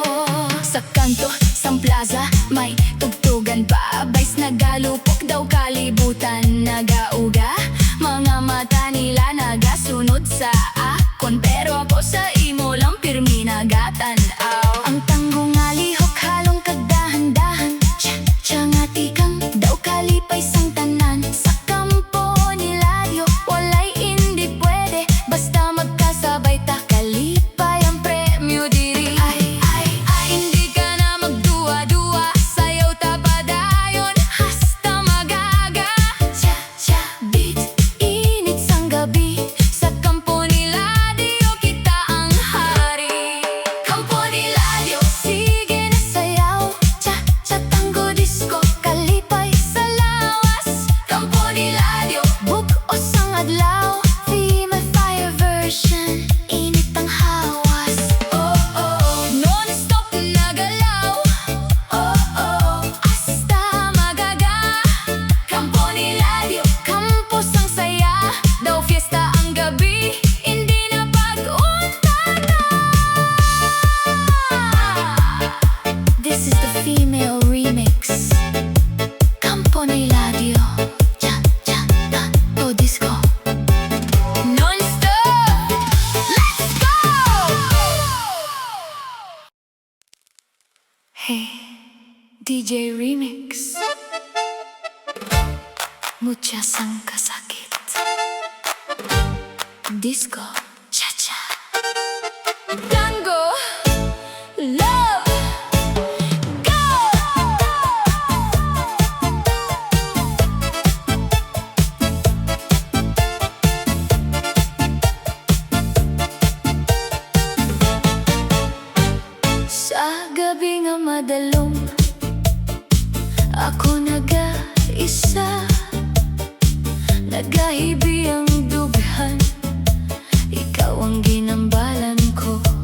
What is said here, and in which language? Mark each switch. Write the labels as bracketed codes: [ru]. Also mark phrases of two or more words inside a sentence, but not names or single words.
[hil] Sa kanto, sang plaza, may tugtugan pa, bays nagalupok daw kalibutan, nagauga. Mga mata nila nagasunod sa akon, pero ako sa imo lang pirmi nagatanaw. Ang tango nga lihok halong kagdahan-dahan, cha-cha nga tikang daw kalipay sang tanan. Sa kampo ni Ladio, walay hindi pwede, basta magkasabay ta, kalipay ang premyo diri. Ay, hindi ka na magduwa-duwa, sayaw ta padayon, hasta magaga. [en] Cha-cha beat, [hil] init sang gabi, sa kampo ni Ladio kita ang hari. Kampo ni Ladio, sige na sayaw, cha-cha tango disco, kalipay sa lawas. Kampo ni Ladio, bug-os ang adlaw, [en] female fire version, [hil] init ang hawas. Oh, oh, non-stop na galaw. Oh, oh, hasta magaga. Kampo ni Ladio, campus ang saya, daw fiesta ang gabi, hindi na pag-untana. [en] This is the female remix. [hil] Kampo ni Ladio, cha-cha tango disco, non-stop. [en] Let's go! Hey, DJ Remix, [hil] mucha sang kasakit, [en] disco, cha-cha, tango, love, go! [hil] Sa gabi nga madalom, ako nag-isa, nagahibi ang dughan, ikaw ang ginambalan ko.